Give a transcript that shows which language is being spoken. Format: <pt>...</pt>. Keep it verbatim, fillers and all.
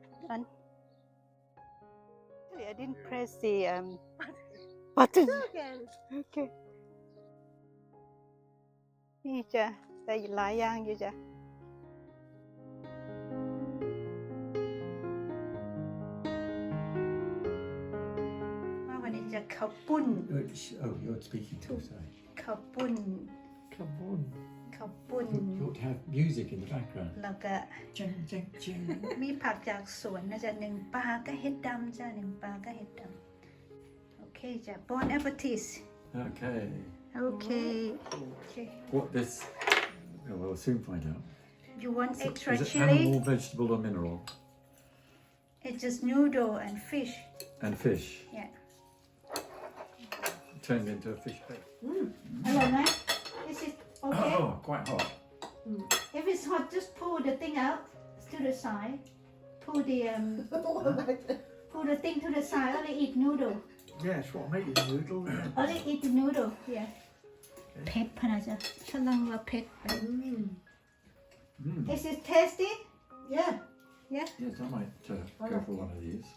<en>And actually, I didn't press the um, button. Again. Okay.</en> <th>นี่จ้ะแต่หลายอย่างอยู่จ้ะ มาวันนี้จะข้าวปุ้น</th> <en>Which, oh, you're speaking to, sorry.</en> <th>ข้าวปุ้น</th> <en>Come on.</en> <th>ข้าวปุ้น</th> <en>You ought to have music in the background.</en> <th>แล้วก็ Jing, jing, jing. มีผักจากสวนนะจ๊ะหนึ่งปลาก็เห็ดดำจ้ะหนึ่งปลาก็เห็ดดำโอเคจ้ะ Bon appetit</th> <en>Okay. โอเค โอเค What this? Oh, we'll soon find out. you want extra Is it chili animal, vegetable, or mineral? it's just noodle and fish And fish. yeah Turned into a fish bake.</en> <th>อร่อยไหม</th> <en>is it okay Oh, quite hot. if it's hot just pull the thing out to the side pull the um pull the thing to the side only eat noodle Yes, what made you noodle? only eat the noodle yeah</en> <th>เผ็ดพะนะจ๊ะฉันลังว่าเผ็ด</th> <en>Mm. is it tasty Yeah. Yes, I might uh, go for one of these.</en>